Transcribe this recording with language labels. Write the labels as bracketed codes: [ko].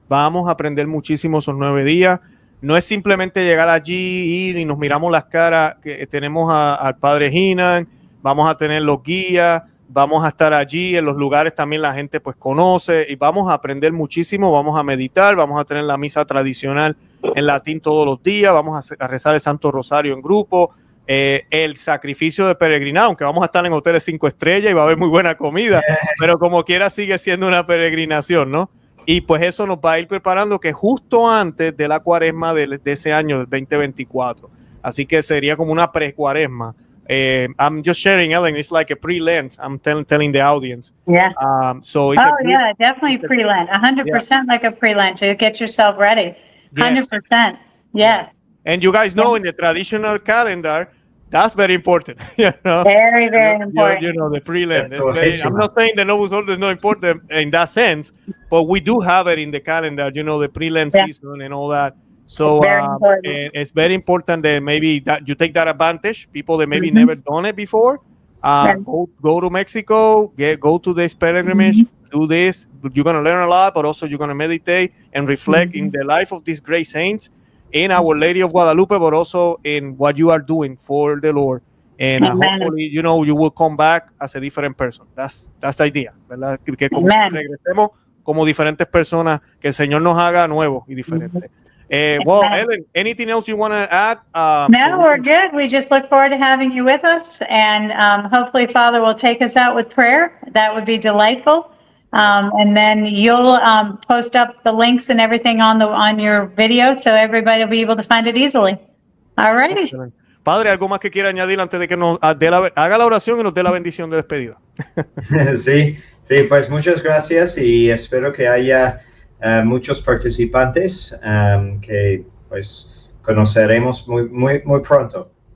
[es] Vamos a aprender muchísimo esos 9 días. No es simplemente llegar allí, ir y nos miramos las caras, que tenemos al padre Hinan, vamos a tener los guías, vamos a estar allí en los lugares, también la gente pues conoce, y vamos a aprender muchísimo, vamos a meditar, vamos a tener la misa tradicional en latín todos los días, vamos a rezar el Santo Rosario en grupo, el sacrificio de peregrinar, aunque vamos a estar en hoteles 5 estrellas y va a haber muy buena comida, pero como quiera sigue siendo una peregrinación, ¿no? Y pues eso nos va a ir preparando, que justo antes de la cuaresma de ese año, del 2024. Así que sería como una pre-cuaresma. [en] I'm just sharing, Ellen, it's like a pre-Lent. I'm telling the audience. Yeah. So it's definitely pre-Lent. 100% like a pre-Lent to get yourself ready. 100%. Yes. And you guys know in the traditional calendar, that's very important. Very, very important. The pre-Lent. I'm not saying the Novus Ordo is not important in that sense, but we do have it in the calendar, the pre-Lent season and all that. So it's very important that maybe that you take that advantage. People that maybe never done it before, go to Mexico, go to this pilgrimage, do this. You're going to learn a lot, but also you're going to meditate and reflect in the life of these great saints, in Our Lady of Guadalupe, but also in what you are doing for the Lord. And hopefully, you will come back as a different person. That's the idea, ¿verdad? [es] Que regresemos como diferentes personas, que el Señor nos haga nuevos y diferentes. [en] Well, Ellen, anything else you want to add? No, we're good. We just look forward to having you with us, and hopefully Father will take us out with prayer. That would be delightful. And then you'll post up the links and everything on your video, so everybody will be able to find it easily. All righty. [es] Padre, ¿algo más que quiera añadir antes de que nos haga la oración y nos dé la bendición de despedida? Sí, pues muchas gracias y espero que haya muchos participantes que pues conoceremos muy pronto.